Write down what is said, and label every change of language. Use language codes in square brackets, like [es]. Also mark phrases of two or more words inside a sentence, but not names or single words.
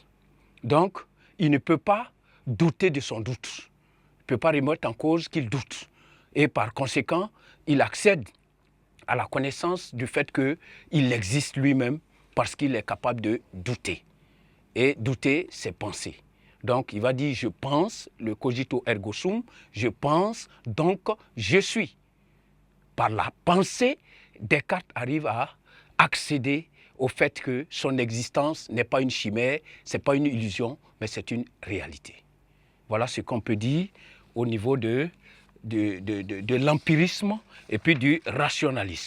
[fr] Donc, il ne peut pas douter de son doute. Il ne peut pas remettre en cause qu'il doute. Et par conséquent, il accède à la connaissance du fait qu'il existe lui-même parce qu'il est capable de douter. Et douter, c'est penser. Donc, il va dire, je pense, le [la] cogito ergo sum, [fr] je pense, donc je suis. Par la pensée, Descartes arrive à accéder au fait que son existence n'est pas une chimère, ce n'est pas une illusion, mais c'est une réalité. Voilà ce qu'on peut dire au niveau de l'empirisme et puis du rationalisme.